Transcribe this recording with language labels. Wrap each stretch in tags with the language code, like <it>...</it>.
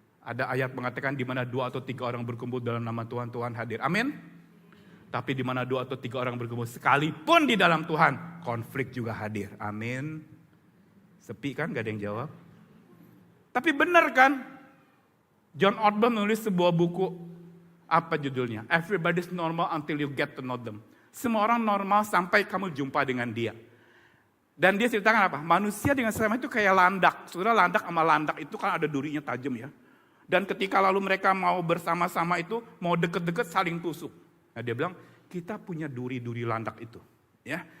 <id>Ada ayat mengatakan di mana 2 atau 3 orang berkumpul dalam nama Tuhan, Tuhan hadir. Amin. Tapi di mana 2 atau 3 orang berkumpul sekalipun di dalam Tuhan, konflik juga hadir. Amin. Sepi kan, gak ada yang jawab. Tapi benar kan? John Ortberg menulis sebuah buku, apa judulnya?</id> <en>Everybody's normal until you get to know them.</en> <id>Semua orang normal sampai kamu jumpa dengan dia. Dan dia ceritakan apa? Manusia dengan sesama itu kayak landak. Saudara, landak sama landak itu kan ada durinya tajam ya. Dan ketika lalu mereka mau bersama-sama itu, mau deket-deket saling tusuk. Nah dia bilang, kita punya duri-duri landak itu. Ya.</id>